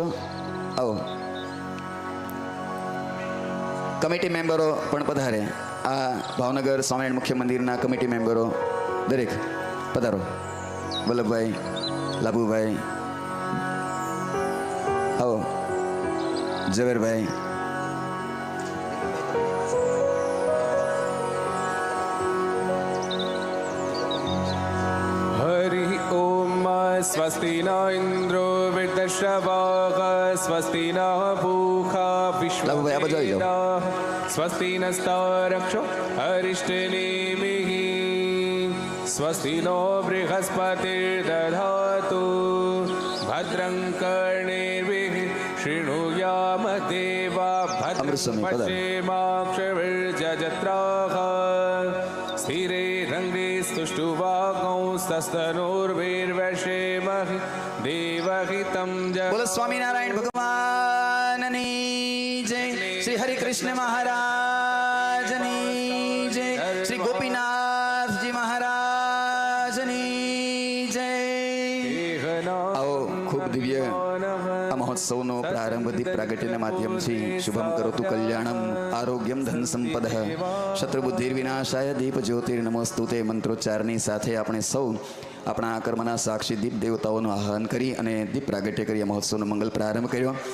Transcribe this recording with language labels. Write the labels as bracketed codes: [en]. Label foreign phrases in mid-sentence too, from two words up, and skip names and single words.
[gu] આવો. કમિટી મેમ્બરો પણ પધારે. આ ભાવનગર સ્વામિનારાયણ મુખ્ય મંદિરના કમિટી મેમ્બરો દરેક પધારો. વલ્લભભાઈ, લાભુભાઈ, આવો. ઝવેરભાઈ, [sa] हरि ओम स्वस्ति न इंद्रो वृद्धश्रवाः स्वस्ति न पूषा [gu] લાભુભાઈ, આ બાજુ આવી જાઓ. [sa] विश्वेदेवाः स्वस्ति नस्तारक्षो अरिष्टनेमिः स्वस्ति नो बृहस्पतिर्दधातु भद्रं कर्णेभिः शृणुयाम देवा भद्रं [gu] અમૃતસ્વામી, પધારો. [sa] पश्येमाक्षविर्जजत्राः स्थिरे रङ्गे स्तुष्टुवागौ सस्तनोर्वीर्वशेमहि देवहितं [gu] બોલો સ્વામિનારાયણ ભગવાનની જય. શ્રી હરિકૃષ્ણ મહારાજની જય. શ્રી ગોપીનાથજી મહારાજની જય. આવો. ખૂબ દિવ્ય આ મહોત્સવનો પ્રારંભ દીપ પ્રાગટ્યના માધ્યમથી [sa] શુભમ કરોતુ કલ્યાણમ આરોગ્યમ ધન સંપદઃ શત્રુબુદ્ધિર્વિનાશાય દીપ જ્યોતિર્નમોસ્તુતે [gu] મંત્રોચ્ચારની સાથે આપણે સૌ આપણા કર્મના સાક્ષી દીપ દેવતાઓનું આહ્વાન કરી અને દીપ પ્રાગટ્ય કરી આ મહોત્સવનો મંગલ પ્રારંભ કર્યો.